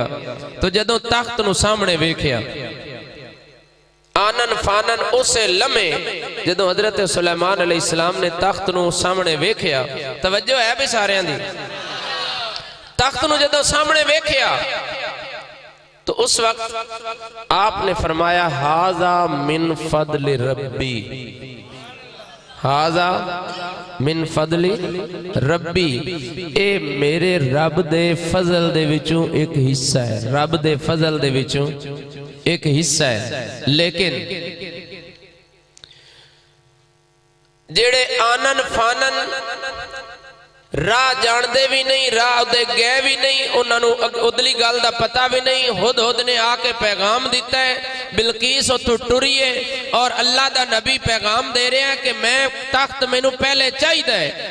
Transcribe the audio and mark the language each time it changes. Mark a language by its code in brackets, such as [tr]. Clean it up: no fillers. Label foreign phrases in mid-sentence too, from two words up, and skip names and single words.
[pa] تو جدوں تخت نوں سامنے ویکھیا آناً فاناً اسے لمحے جدوں حضرت سلیمان علیہ السلام نے تخت نوں سامنے ویکھیا، توجہ ہے بھی ساریاں دی، تخت نوں جدوں سامنے ویکھیا تو اس وقت آپنے فرمایا [ar] هذا من فضل ربي, هذا من فضلِ ربي, [pa] اے میرے رب دے فضل دے وچوں اک حصہ ہے، رب دے فضل دے وچوں اک حصہ ہے. لیکن جیہڑے آناً فاناً راہ جانتے بھی نہیں، راہ دے گئے بھی نہیں، انہوں نے اودلی گل کا پتہ بھی نہیں، ہد ہد نے آ کے پیغام دتا ہے، بلقیس اتھوں ٹری ہے اور اللہ دا نبی پیغام دے رہا ہے کہ میں تخت مینوں پہلے چاہیے.